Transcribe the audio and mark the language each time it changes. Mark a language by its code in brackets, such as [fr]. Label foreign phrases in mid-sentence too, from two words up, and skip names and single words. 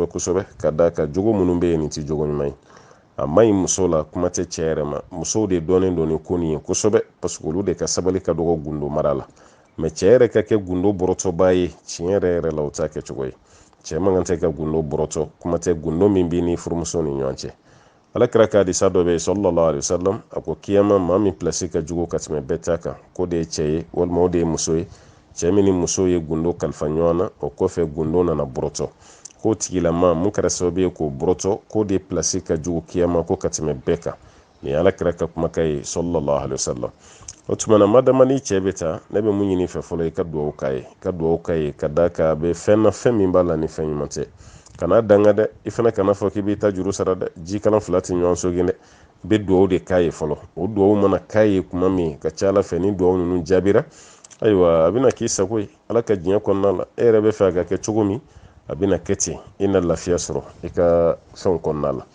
[bm] kosɛbɛ ka da ka jogo minnu bɛ yen nin tɛ jogo ɲuman ye a ma ɲi muso la kuma tɛ cɛ yɛrɛ ma musow de dɔnnen don ni ko nin ye kosɛbɛ [fr] parce que [bm] olu de ka sabali ka dɔgɔ gundo mara la mɛ cɛ yɛrɛ ka kɛ gundo bɔrɔtɔba ye tiɲɛ yɛrɛ yɛrɛ la o t'a kɛcogo ye cɛ man kan tɛ ka gundo bɔrɔtɔ kuma tɛ gundo min b'i ni furumuso ni ɲɔgɔn cɛ alakira ka hadisa dɔ bɛ yen [ar] صلى الله عليه وسلم [bm] a ko kiyama maa min pilasi ka jugu ka tɛmɛ bɛɛ ta kan ko de ye cɛ ye walima o de ye muso ye cɛ min ni muso ye gundo kalifa ɲɔgɔn na o kɔfɛ gundo nana bɔrɔtɔ k'o tigilama mun kɛra sababu ye k'o bɔrɔtɔ k'o de pilasi ka jugu kiyama ko ka tɛmɛ bɛɛ kan ni alakira ka kuma kai [ar] صلى الله عليه وسلم. [bm] O tuma na madama ni cɛ bɛ taa ne bɛ mun ɲini fɛ fɔlɔ i ka duwawu k'a ye ka duwawu k'a ye ka da ka bɛ fɛn na fɛn min b'a la ni fɛn ɲuman tɛ kana danga dɛ i fana kana fɔ k'i b'i ta juru sara dɛ jikalan fila tɛ ɲɔgɔn sogin dɛ i bɛ duwawu de k'a ye fɔlɔ o duwawu mana k'a ye kuma min ka ca ala fɛ ni duwawu ninnu jaabira ayiwa a bɛna k'i sago ye ala ka diɲɛ kɔnɔna la e yɛrɛ bɛ fɛ a ka kɛ cogo min a bɛna kɛ ten i na lafiya sɔrɔ i ka fɛnw kɔnɔna la.